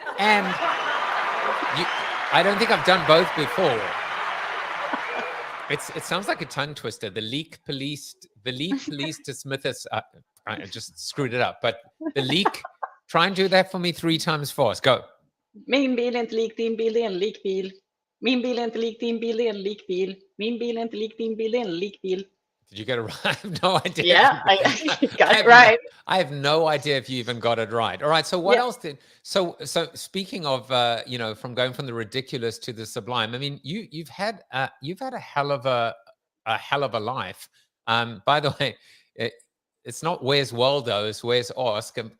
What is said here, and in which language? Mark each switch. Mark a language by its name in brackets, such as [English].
[English] And I don't think I've done both before. It sounds like a tongue twister. The leak police dismiss us. I just screwed it up. But the leak, try and do that for me 3 times fast. Go. [Swedish] Min bil är inte lik din bil, det är en likbil. Min bil är inte lik din bil, det är en likbil. Min bil är inte lik din bil, det är en likbil. [English] Did you get it right? I have no idea. Yeah, I got it right. I have no idea if you even got it right. All right. So what else did? So speaking of, from going from the ridiculous to the sublime. I mean, you've had a hell of a life. By the way, it's not Where's Waldo, it's Where's Åsk.